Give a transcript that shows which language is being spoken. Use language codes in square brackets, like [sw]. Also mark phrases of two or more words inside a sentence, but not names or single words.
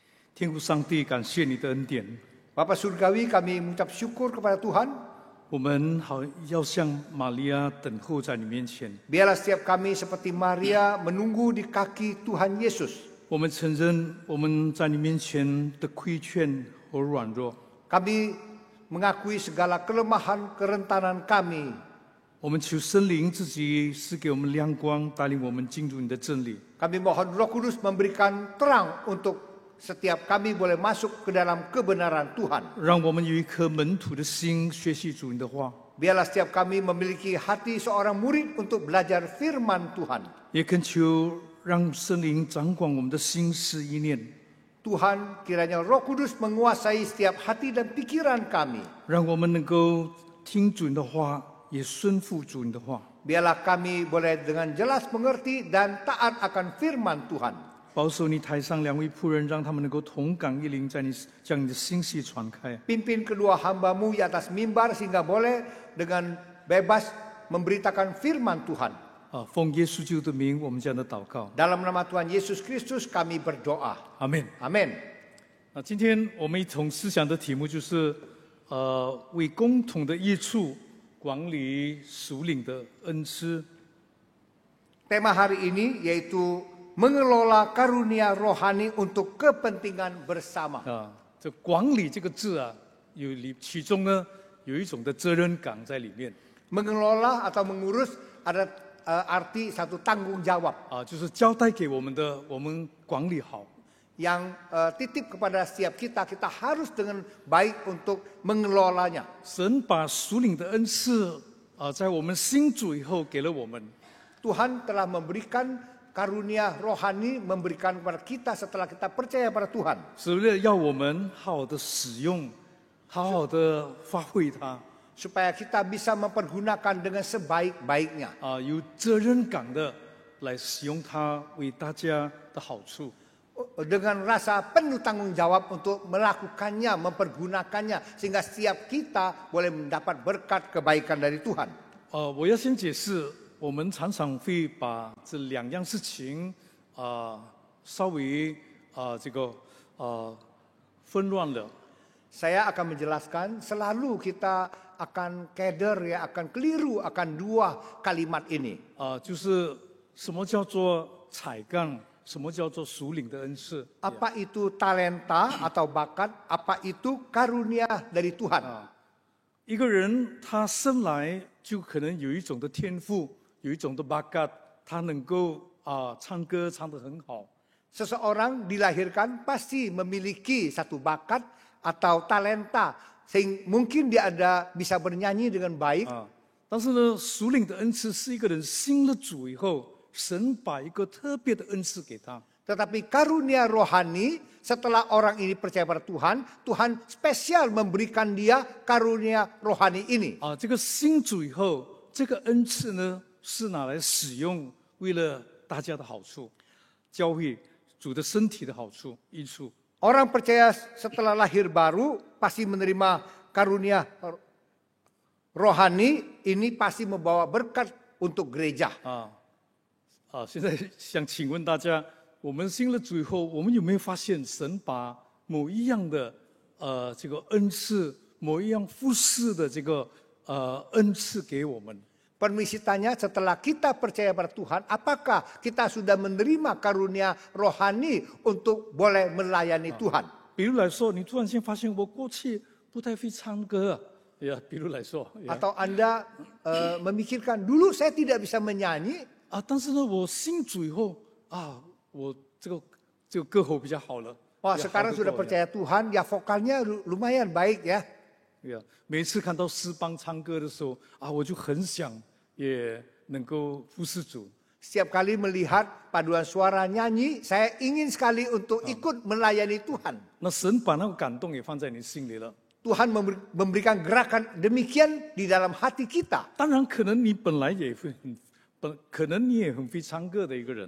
[zh] 天父上帝，感谢你的恩典。 [id] Bapa Surgawi, kami mengucap syukur kepada Tuhan. [zh] 我们好要像玛利亚等候在你面前。 [id] Biarlah setiap kami seperti Maria menunggu di kaki Tuhan Yesus. [zh] 我们承认我们在你面前的亏欠和软弱。 [id] Kami mengakui segala kelemahan, kerentanan kami. [zh] 我们求圣灵自己赐给我们亮光，带领我们进入你的真理。 [id] Kami mohon Roh Kudus memberikan terang untuk setiap kami boleh masuk ke dalam kebenaran Tuhan. [zh] 让我们有一颗门徒的心，学习主你的话。 [id] Biarlah setiap kami memiliki hati seorang murid untuk belajar firman Tuhan. [zh] 也恳求让圣灵掌管我们的心思意念， [id] Tuhan, kiranya Roh Kudus menguasai setiap hati dan pikiran kami. [zh] 让我们能够听主你的话，也顺服主你的话。 [id] Biarlah kami boleh dengan jelas mengerti dan taat akan firman Tuhan. [zh] 保守你台上两位仆人，让他们能够同感一灵，在你将你的信息传开。 [id] Pimpin kedua hamba-Mu di atas mimbar sehingga boleh dengan bebas memberitakan firman Tuhan. [zh] 奉耶稣基督的名，我们这样的祷告。 [id] Dalam nama Tuhan Yesus Kristus kami berdoa. [zh] 阿门。 [id] Amin. [zh] 今天我们一同思想的题目就是，为共同的益处管理属灵的恩赐。 [id] Tema hari ini yaitu mengelola karunia rohani untuk kepentingan bersama. [zh] 这管理这个字啊，其中呢有一种的责任感在里面。 [id] Mengelola atau mengurus ada arti satu tanggung jawab [zh] 就是交代给我们的，我们管理好。 [id] yang titip kepada setiap kita, kita harus dengan baik untuk mengelolanya. [zh] 神把属灵的恩赐在我们信主以后给了我们。 [id] Tuhan telah memberikan karunia rohani, memberikan kepada kita setelah kita percaya pada Tuhan. [zh] 是为了要我们好好的使用，好好的发挥它。 [id] Supaya kita bisa mempergunakan dengan sebaik-baiknya. [zh] 有责任感的来使用它，为大家的好处。 [id] Dengan rasa penuh tanggung jawab untuk melakukannya, mempergunakannya, sehingga setiap kita boleh mendapat berkat kebaikan dari Tuhan. [zh] 我要先解释，我们常常会把这两样事情稍微纷乱了。 [id] Saya akan menjelaskan, selalu kita akan keder ya, akan keliru akan dua kalimat ini. [zh] 就是什么叫做才干，什么叫做属灵的恩赐。 [id] Apa itu talenta atau bakat, apa itu karunia dari Tuhan. [zh] 一个人他生来就可能有一种的天赋，有一种的 bakat， 他能够唱歌唱得很好。 [id] Seseorang dilahirkan pasti memiliki satu bakat atau talenta, sehingga mungkin dia bisa bernyanyi dengan baik. [zh] 但是呢，属灵的恩赐是一个人信了主以后，神把一个特别的恩赐给他。 [id] Tetapi karunia rohani, setelah orang ini percaya pada Tuhan, Tuhan spesial memberikan dia karunia rohani ini. [zh] 这个信主以后，这个恩赐呢是拿来使用，为了大家的好处，教会主的身体的好处、益处。 [id] Orang percaya setelah lahir baru pasti menerima karunia rohani, ini pasti membawa berkat untuk gereja. [zh] 现在想请问大家，我们信了主以后，我们有没有发现神把某一样的这个恩赐，某一样服侍的这个恩赐给我们？ [id] Permisi tanya, setelah kita percaya pada Tuhan, apakah kita sudah menerima karunia rohani untuk boleh melayani Tuhan? [zh] 比如来说，你突然间发现我过去不太会唱歌，比如来说， [id] Atau Anda memikirkan, dulu saya tidak bisa menyanyi, [zh] 但是呢，我信主以后我这个歌喉比较好了。 [id] wah sekarang sudah percaya Tuhan, ya vokalnya lumayan baik ya. [zh] 每次看到诗班唱歌的时候我就很想也能够服侍主。 [id] Setiap kali melihat paduan suara nyanyi, saya ingin sekali untuk ikut melayani Tuhan. [zh] 那神把那个感动也放在你心里了。 [id] Tuhan memberikan gerakan demikian di dalam hati kita. [zh] 当然，可能你本来也会可能你也很会唱歌的一个人。